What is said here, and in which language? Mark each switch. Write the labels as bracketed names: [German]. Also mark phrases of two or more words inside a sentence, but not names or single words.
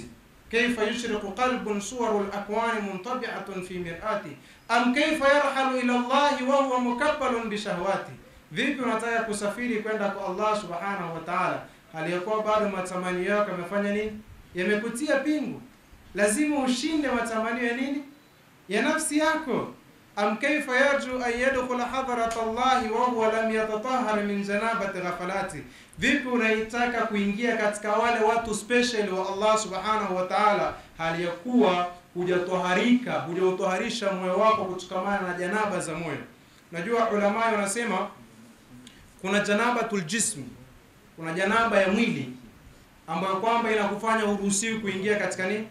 [Arabic] كيف يشرق قلب صور الأكوان منطبعة في مرآته أم كيف يرحل إلى الله وهو مكبل بشهواته. [Swahili] Vipi unataka kusafiri kwenda kwa Allah [Arabic] سبحانه وتعالى [Swahili] hali yakuwa bado matamanio yako yamefanya nini? Yamekutia pingu. Lazima ushinde matamanio ya nini? Ya nafsi yako. [Arabic] أم كيف يرجو أن يدخل حضرة الله وهو لم يتطهر من جنابة غفلاته. [Swahili] Vipi unaitaka kuingia katika wale watu special wa Allah [Arabic] سبحانه وتعالى [Swahili] hali ya kuwa hujatoharisha moyo wako kutokamana na janaba za moyo. Najua ulama wanasema kuna [Arabic] جنابة الجسم, [Swahili] kuna janaba ya mwili ambayo kwamba inakufanya uruhusiwi kuingia katika nini?